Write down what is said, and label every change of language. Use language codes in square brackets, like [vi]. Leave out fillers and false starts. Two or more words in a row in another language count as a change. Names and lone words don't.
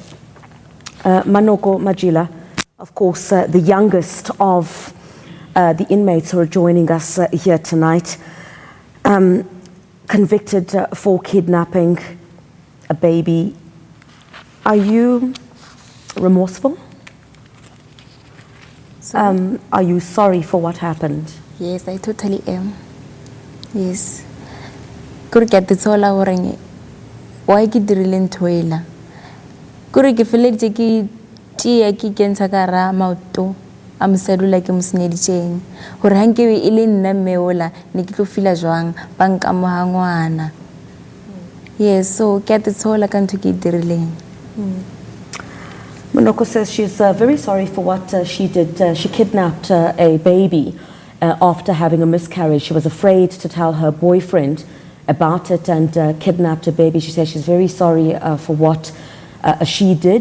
[en] Manoko Majila, of course, the youngest of the inmates who are joining us here tonight, convicted for kidnapping a baby. Are you remorseful? Are you sorry for what happened? Yes, I totally am. Yes. [st] Kuri ke tsola hore why ke dirile nthoela. Kuri ke feletse ke tia ke kentsha ka ra maoto a msedula ke msenyeditseng hore ha nke e le nna meola ne ke tlo fila jwang ba nka mo hangwana. Yes, so ke tsola ka ntho ke dirileng. [en] Monoko says she's very sorry for what she did. She kidnapped a baby after having a miscarriage. She was afraid to tell her boyfriend about it and kidnapped a baby. She says she's very sorry for what she did.